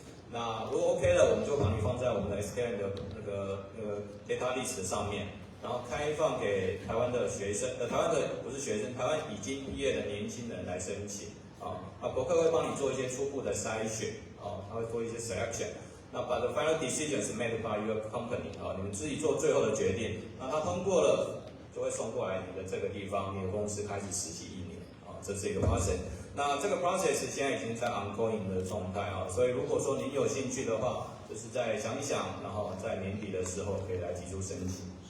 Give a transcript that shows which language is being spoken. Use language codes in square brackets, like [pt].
[zh] 那如果 OK 了，我们就把你放在我们的 excellent 的那个 data list 上面，然后开放给台湾的学生，台湾的不是学生，台湾已经毕业的年轻人来申请国科会帮你做一些初步的筛选他会做一些 selection。那把 [en] the final decision is made by your company [zh] 你们自己做最后的决定。那它通过了，就会送过来你的这个地方，你的公司开始实习1年这是一个 process。那这个 process 现在已经在 ongoing 的状态所以如果说您有兴趣的话，就是再想一想，然后在年底的时候可以来提出申请。